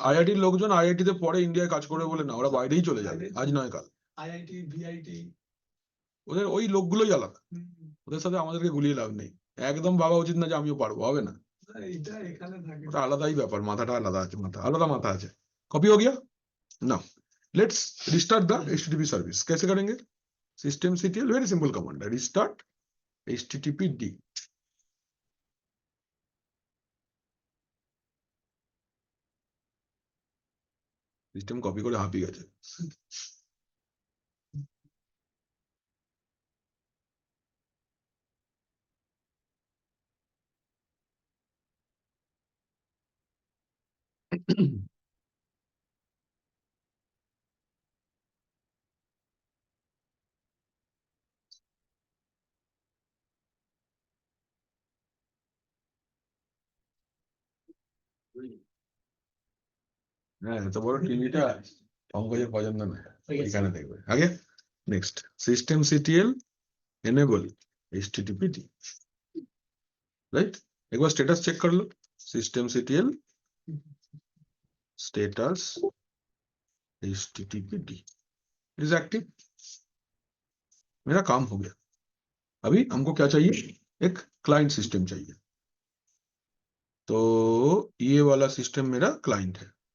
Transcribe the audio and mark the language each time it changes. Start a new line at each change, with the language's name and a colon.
Bangla: আইআইটির লোকজন আইআইটিতে পরে ইন্ডিয়ায় কাজ করে বলে না, ওরা বাইরেই চলে যাবে, আজ নয় কাল। আইআইটি ভিআইটি ওদের ওই লোকগুলোই আলাদা, ওদের সাথে আমাদেরকে গুলিয়ে লাভ নেই। একদম ভাবা উচিত না যে আমিও পারবো, হবে না। এটা এখানে থাকে। ওটা আলাদাই ব্যাপার, মাথাটা আলাদা আছে, আলাদা মাথা আছে।
Hindi: कॉपी हो गया ना?
English: Let's restart the HTTP service.
Hindi: कैसे करेंगे? systemctl, वेरी सिंपल कमांड है, रिस्टार्ट HTTPD।
Bangla: সিস্টেম কপি করে হাঁপিয়ে গেছে। হ্যাঁ, এত বড় টিভিটা পঙ্কজের পছন্দ না, এখানে দেখবে আগে।
English: Next, systemctl enable HTTPD, right.
Hindi: एक बार स्टेटस चेक कर लो, systemctl status HTTPD is active. मेरा काम हो गया। अभी हमको क्या चाहिए? एक क्लाइंट सिस्टम चाहिए, तो ये वाला सिस्टम मेरा क्लाइंट है।